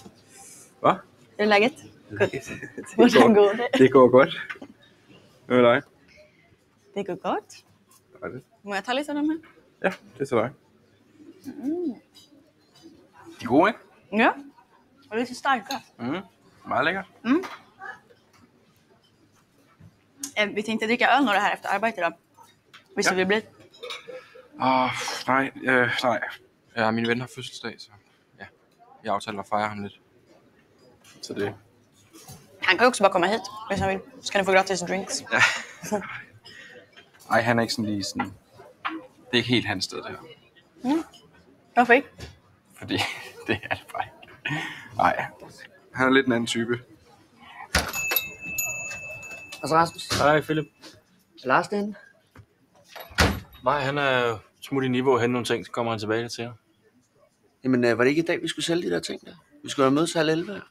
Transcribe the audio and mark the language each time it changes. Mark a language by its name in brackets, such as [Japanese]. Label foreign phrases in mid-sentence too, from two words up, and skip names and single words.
[Danish] Hvad? [Swedish] Hur är läget? [Danish] Hvordan går det? Det går godt. Hvad med dig? Det går godt. Dejligt. Må jeg tage lidt af dem her? Ja, det er til dig. De er gode, ikke? [Swedish] Ja. Och lite starka. [Danish] Meget lækkert. [Swedish] Vi tänkte dricka öl några här efter arbetet då. Visst Ja. det blir? [Danish] Nej. Ja, min ven har fødselsdag, så ja. Jeg aftaler at fejre ham lidt. Så det... [Swedish] Han kan ju också bara komma hit hvis han vill. Så kan du få gratis drinks. Ja. [Danish] Ej, han er ikke sådan lige sådan... Det er ikke helt hans sted, det her. [Swedish] Varför inte? [Danish] Fordi det er det bare ikke. Nej, han er lidt en anden type. Altså Rasmus, Hej Philip. er Lars derinde? Nej, han er smut i niveau og hente nogle ting, så kommer han tilbage til jer. Jamen, var det ikke i dag, vi skulle sælge de der ting der? Vi skulle have mødes halv 11 her.